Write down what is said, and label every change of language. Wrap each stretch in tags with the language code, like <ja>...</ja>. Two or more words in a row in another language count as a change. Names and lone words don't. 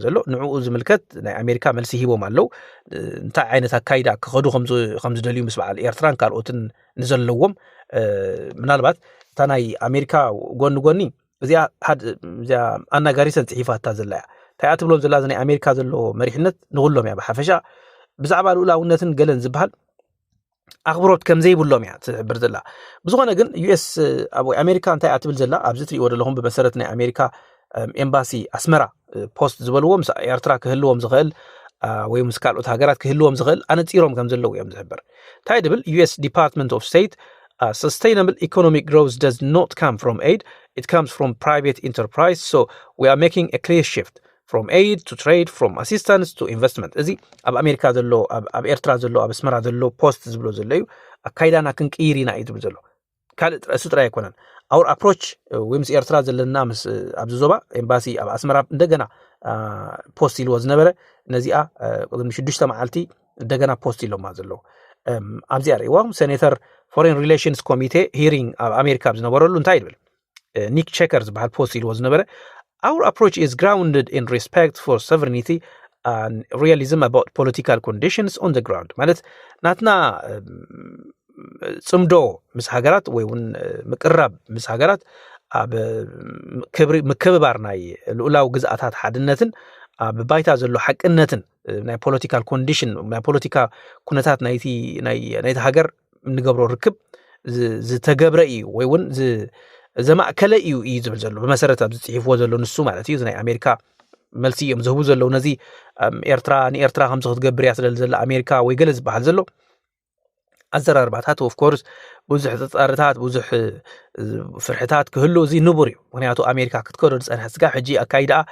<ti>ዘሎ ንዕኡ ዝምልከት ናይ ኣሜሪካ መልሲ ሂቦም ኣለው እንታይ ዓይነት ኣካይዳ ክኸዱ ከም ዝደልዩ ምስ በዓል ኤርትራን ካልኦትን ንዘለዎም ምናልባት እታ ናይ ኣሜሪካ ጎኒ እዚኣ ኣናጋሪሰን ፅሒፋታ ዘለያ እንታይ እትብሎም ዘላ ናይ ኣሜሪካ ዘሎ መሪሕነት ንኩሎም እያ ብሓፈሻ ብዛዕባ ሉላውነትን ገለን ዝበሃል ኣኽብሮት ከም ዘይብሎም እያ ትሕብር ዘላ ብዝኾነ ግን ዩኤስ ኣብ ኣሜሪካ እንታይ እትብል ዘላ ኣብዚ ትሪእዎ ዘለኹም ብመሰረት ናይ ኣሜሪካ ኤምባሲ ኣስመራ ፖስት ዝበልዎም ኤርትራ ክህልዎም ዝኽእል ወይ ምስ ካልኦት ሃገራት ክህልዎም ዝኽእል ኣነፂሮም ከም ዘለዉ እዮም ዝሕብር እንታይ ድብል ዩኤስ ዲፓርትመንት ኦፍ ስቴት</ti> <en>sustainable economic growth does not come from aid it comes from private enterprise so we are making a clear shift from aid to trade from assistance to investment</en> <ti>እዚ ኣብ ኣሜሪካ ዘሎ ኣብ ኤርትራ ዘሎ ኣብ ኣስመራ ዘሎ ፖስት ዝብሎ ዘሎ እዩ ኣካይዳና ክንቅይር ኢና እዩ ዝብል ዘሎ ካልእ ርእሲ ጥራይ ኣይኮነን</ti> <en>our approach</en> <ti>ወይ ምስ ኤርትራ ዘለና ምስ ኣብዚ ዞባ ኤምባሲ ኣብ ኣስመራ እንደገና ፖስት ኢልዎ ዝነበረ ነዚኣ ቅድሚ 6 መዓልቲ እንደገና ፖስት ኢሎማ ዘለዉ ኣብዚ ኣርእዎም ሴኔተር ፎሬን ሪሌሽንስ ኮሚቴ ሂሪንግ ኣብ ኣሜሪካ ዝነበረሉ እንታይ ይብል ኒክ ቼከር ዝበሃል ፖስት ኢልዎ ዝነበረ</ti> <en>our approach is grounded in respect for sovereignty and realism about political conditions on the ground</en> <ti>ማለት ናትና ጽምዶ ምስ ሃገራት ወይ ውን ምቅራብ ምስ ሃገራት ኣብ ምክብባር ናይ ሉላው ግዝኣታት ሓድነትን ኣብ ባይታ ዘሎ ሓቅነትን ናይ</ti> <en>political condition</en> <ti>ናይ ፖለቲካ ኩነታት ናይቲ ሃገር ንገብሮ ርክብ ዝተገብረ እዩ ወይ ውን ዘማእከለ እዩ ዝብል ዘሎ ብመሰረት ኣብ ዝጽሒፍዎ ዘሎ ንሱ ማለት እዩ ናይ ኣሜሪካ መልሲ እዮም ዝህቡ ዘለው ነዚ ንኤርትራ ከም ዝኽትገብር እያ ስለለ ዘላ ኣሜሪካ ወይ ገለ ዝበሃል ዘሎ ኣዘራርባታት</ti> <en>of course</en> <ti>ብዙሕ ተጻርታት ብዙሕ ፍርሕታት ክህሉ እዚ ንቡር እዩ ምክንያቱ ኣሜሪካ ክትከዶ ዝፀንሐ ስጋብ ሕጂ ኣካይዳ</ti>